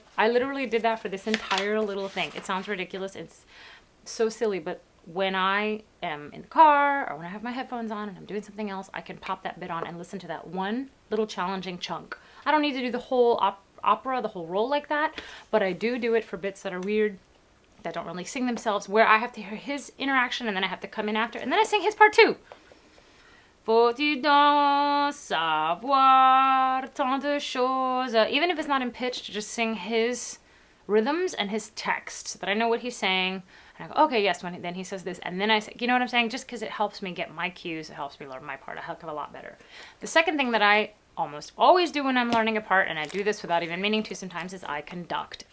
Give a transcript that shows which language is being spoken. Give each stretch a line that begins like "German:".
English: I literally did that for this entire little thing. It sounds ridiculous. It's so silly, but when I am in the car or when I have my headphones on and I'm doing something else, I can pop that bit on and listen to that one little challenging chunk. I don't need to do the whole opera, the whole roll like that, but I do it for bits that are weird, that don't really sing themselves, where I have to hear his interaction and then I have to come in after, and then I sing his part too.
French: Faut-il donc savoir tant de choses?
English: Even if it's not in pitch, to just sing his rhythms and his text so that I know what he's saying. And I go, okay, yes, then he says this. And then I say, you know what I'm saying? Just because it helps me get my cues, it helps me learn my part a heck of a lot better. The second thing that I almost always do when I'm learning a part, and I do this without even meaning to sometimes, is I conduct.